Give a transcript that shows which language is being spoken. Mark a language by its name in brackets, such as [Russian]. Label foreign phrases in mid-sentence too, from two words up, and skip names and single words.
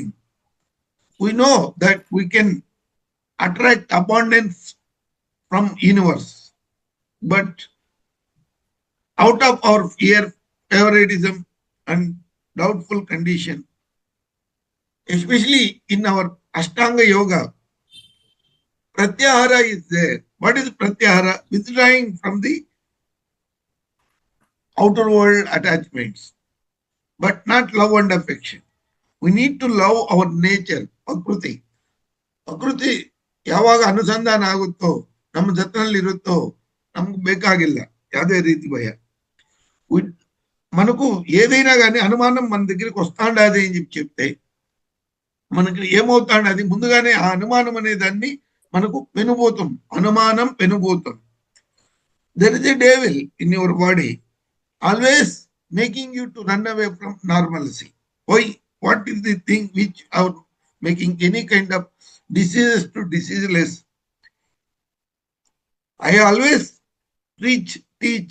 [English] We know that we can attract abundance from universe, but out of our fear, favoritism and doubtful condition, especially in our Ashtanga Yoga, Pratyahara is there. What is Pratyahara? Withdrawing from the outer world attachments, but not love and affection. We need to love our nature, Prakriti. [Kannada] Prakriti ಯಾವಾಗ ಅನುಸಂಧಾನ ಆಗುತ್ತೋ, ನಮ್ಮ ಜೊತೆನಲ್ಲಿ ಇರುತ್ತೋ, ನಮ್ಗೆ ಬೇಕಾಗಿಲ್ಲ ಯಾವುದೇ ರೀತಿ ಭಯ. [Telugu] మనకు ఏదైనా కానీ అనుమానం మన దగ్గరికి వస్తాండది అని చెప్తే మనకి ఏమవుతాండది, ముందుగానే ఆ అనుమానం అనే దాన్ని మనకు పెనుభూతం, అనుమానం పెనుభూతం. [English] There is a devil in your body always making you to run away from normalcy. Why? What is the thing which are making any kind of diseases to diseaseless? I always teach.